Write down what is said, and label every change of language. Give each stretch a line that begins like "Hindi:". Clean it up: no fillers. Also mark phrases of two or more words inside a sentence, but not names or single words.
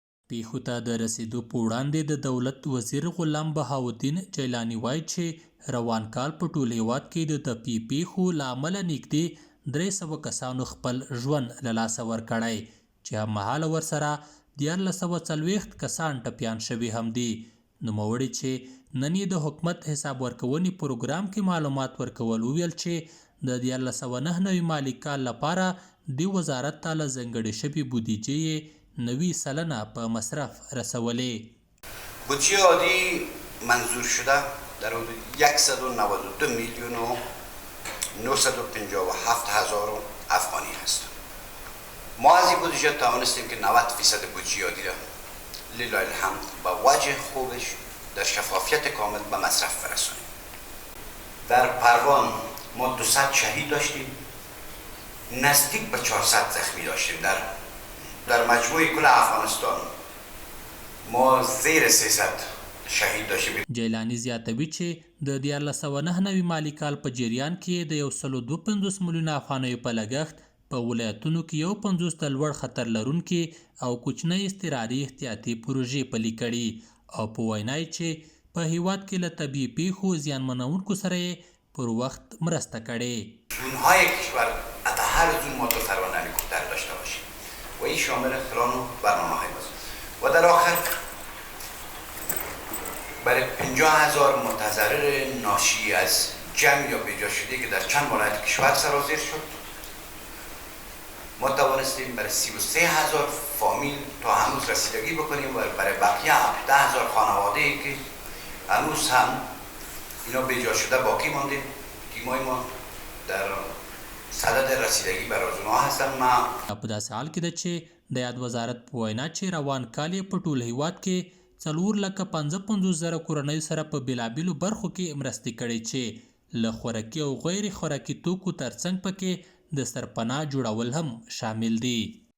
Pashto: پېښو ته د رسېدو په وړاندې د دولت وزیر غلام بهاودین جیلاني وایي چې روان کال په ټول هیواد کې د طبیعي پېښو له امله نېږدې 300 کسانو خپل ژوند له لاسه ورکړی چې هممهاله ورسره 1440 کسان ټپیان شوي هم دي. نوموړي چې نن یې د حکومت حساب ورکونې پروګرام کې معلومات ورکول وویل چې د 1499 مالي کال لپاره د وزارت ته له ځانګړې شوې بودیجې یې 90 سلنه په مصرف رسولې.
Persian: بودجه عادی منظور شده در حدود 192 میلیون و 957 هزار افغانی هست. ما از این بودجه توانستیم که 90% بودجه عادی را لله الحمد با وجه خوبش در شفافیت کامل به مصرف برسانیم. در پروان ما 200 شهید داشتیم، نزدیک به 400 زخمی داشتیم. در مجموع کل افغانستان ما زیر 300 شهید داشتیم. جیلانی زیاتوي چې د 1499 مالي کال په جریان کې د 152 میلیونه افغانیو په لګښت په ولایتونو کې 50 د لوړ خطر لرونکي او کوچنۍ اضطراري احتیاطي پروژې پلي کړي او په وینا یې چې په هیواد کې له طبیعي پیښو زیانمنونکو سره یې پر وخت مرسته کړې. زونهای کشور حتی هر زون ما 2 سروان هلیکوپتر داشته باشیم و این شامل اختران و برنامه‌های است. و در آخر برای 50,000 متضرر ناشی از جنگ یا بیجا شده که در چند ولایت کشور سرازیر شد ما توانستیم برای 33,000 فامیل تا هنوز رسیدگی بکنیم و برای بقیه 17,000 خانواده‌ای که هنوز هم اینا بیجا شده باقی مانده تیمای ما در صدد رسیدگی برای اونها هستن. ما
Pashto: په داسې حال کې ده چې د یاد وزارت په وینا چې روان کال یې په ټول هیواد کې 4,55,000 کورنیو سره په بېلابېلو برخو کې مرستې کړې چې له خوراکي او غیر خوراکي توکو ترڅنګ پکې د سرپناه جوړول هم شامل دي.